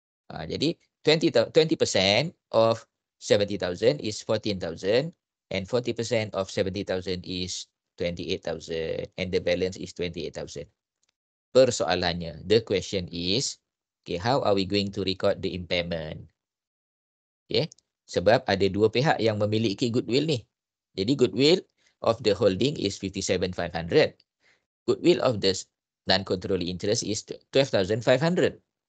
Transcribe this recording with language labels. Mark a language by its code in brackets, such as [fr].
[ms] Jadi [en] 20% of 70,000 is 14,000 and 40% of 70,000 is 28,000 and the balance is 28,000. [ms] Persoalannya, [en] the question is, okay, how are we going to record the impairment? [ms] Okay, sebab ada dua pihak yang memiliki goodwill ni. Jadi [en] goodwill of the holding is 57,500. Goodwill of the non-controlling interest is 12,500.